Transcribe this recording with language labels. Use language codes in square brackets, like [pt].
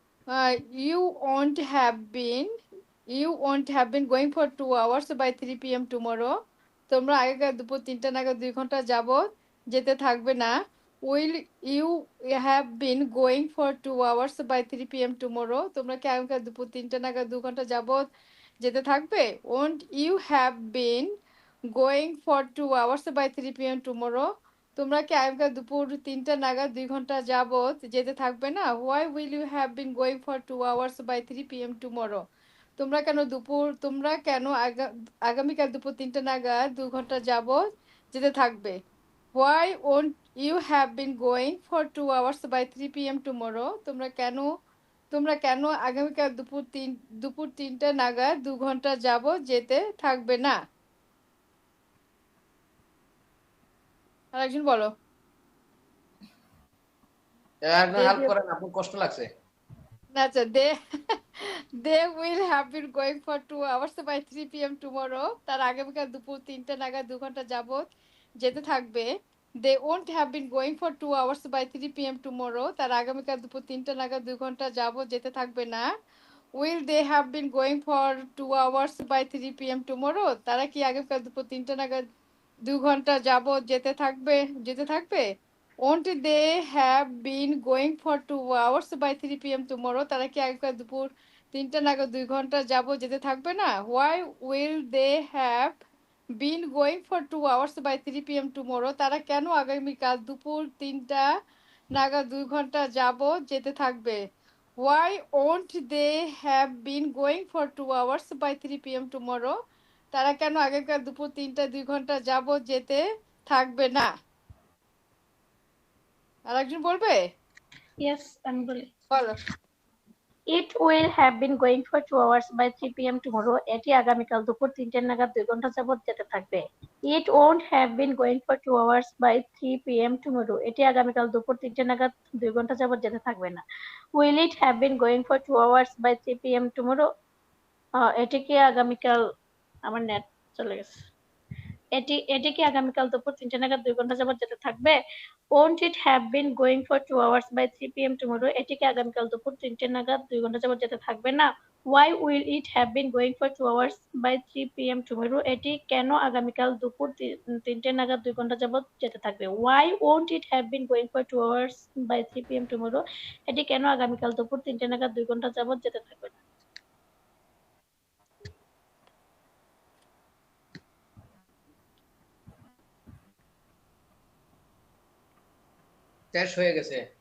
[en] You won't have been going for 2 hours by 3 PM tomorrow. [bn] তোমরা আগামীকাল দুপুর 3টা নাগাদ 2 ঘন্টা যাবত যেতে থাকবে না। [en] Will you have been going for 2 hours by 3 PM tomorrow? [bn] তোমরা কি আগামীকাল দুপুর 3টা নাগাদ 2 ঘন্টা যাবত যেতে থাকবে? [en] Won't you have been going for 2 hours by 3 PM tomorrow? [bn] তোমরা কি আগামীকাল দুপুর 3টা নাগাদ 2 ঘন্টা যাবত যেতে থাকবে না? [en] Why will you have been going for 2 hours by 3 PM tomorrow? [bn] তোমরা কেন আগামীকাল দুপুর 3টা নাগাদ 2 ঘন্টা যাবত যেতে থাকবে? [en] Why won't you have been going for 2 hours by 3 PM tomorrow? [bn] তোমরা কেন আগামীকাল দুপুর 3টা নাগাদ 2 ঘন্টা যাবত যেতে থাকবে না? আর একজন বলো। একজন হেল্প করেন, আপনার কষ্ট লাগছে। [en] আচ্ছা, they will have been going for 2 hours by 3 p.m. tomorrow. [bn] তার আগামীকাল দুপুর 3টা নাগাদ 2 ঘন্টা যাবত যেতে থাকবে। [en] They won't have been going for 2 hours by 3 p.m. tomorrow. [bn] তার আগামীকাল দুপুর 3টা নাগাদ 2 ঘন্টা যাবত যেতে থাকবে না। [en] Will they have been going for 2 hours by 3 p.m. tomorrow? [bn] তারা কি আগামীকাল দুপুর 3টা নাগাদ 2 ঘন্টা যাবত যেতে থাকবে? [en] Won't they have been going for 2 hours by 3 p.m. tomorrow? [bn] তারা কি আগামীকাল দুপুর 3টা নাগাদ 2 ঘন্টা যাবত যেতে থাকবে না? [en] Why will they have been going for 2 hours by 3 p.m. tomorrow? [bn] তারা কেন আগামীকাল দুপুর 3টা নাগাদ 2 ঘন্টা যাবত যেতে থাকবে? [en] Why won't they have been going for 2 hours by 3 p.m. tomorrow? [bn] তারা কেন আগামীকাল দুপুর 3টা 2 ঘন্টা যাবত যেতে থাকবে না? আর একজন বলবে? Yes, আমি বলি। বলো। [en] It will have been going for 2 hours by 3 p.m. tomorrow. [bn] এটি আগামীকাল দুপুর 3টে নাগাদ 2 ঘন্টা যাবত যেতে থাকবে। [en] It won't have been going for 2 hours by 3 p.m. tomorrow. [bn] এটি আগামীকাল দুপুর 3টে নাগাদ 2 ঘন্টা যাবত যেতে থাকবে না। [en] Will it have been going for 2 hours by 3 p.m. [bn] tomorrow? এটি কি আগামীকাল, আমার নেট চলে গেছে। এটি কি আগামীকাল দুপুর 3টে নাগাদ 2 ঘন্টা যাবত যেতে থাকবে? [en] Won't it have been going for 2 hours by 3 p.m. tomorrow? [bn] এটি কি আগামীকাল দুপুর 3টে নাগাদ 2 ঘন্টা যাবত যেতে থাকবে না? [en] Why will it have been going for 2 hours by 3 p.m. tomorrow? [bn] এটি কেন আগামীকাল দুপুর 3টে নাগাদ 2 ঘন্টা যাবত যেতে থাকবে? [en] Why won't it have been going for 2 hours by 3 p.m. tomorrow? [bn] এটি কেন আগামীকাল দুপুর 3টে নাগাদ 2 ঘন্টা যাবত যেতে থাকবে না? শেষ হয়ে গেছে।